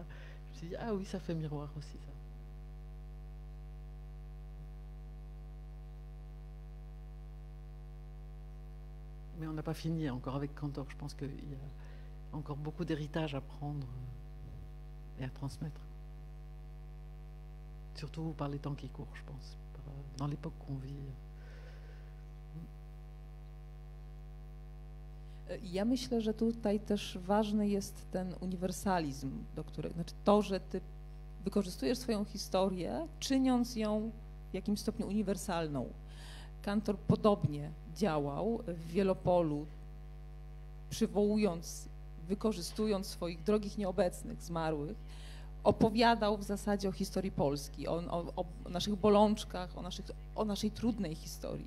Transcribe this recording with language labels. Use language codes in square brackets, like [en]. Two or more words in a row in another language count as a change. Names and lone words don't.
[fr] Je me suis dit, ah oui, ça fait miroir aussi, ça. Mais on n'a pas fini encore avec Cantor. Je pense qu'il y a encore beaucoup d'héritage à prendre et à transmettre. Surtout par les temps qui courent, je pense, dans l'époque qu'on vit. [pl] Ja myślę, że tutaj też ważny jest ten uniwersalizm, do którego, znaczy to, że ty wykorzystujesz swoją historię, czyniąc ją w jakimś stopniu uniwersalną. Cantor podobnie działał w Wielopolu, przywołując, wykorzystując swoich drogich nieobecnych, zmarłych, opowiadał w zasadzie o historii Polski, o naszych bolączkach, o naszej trudnej historii.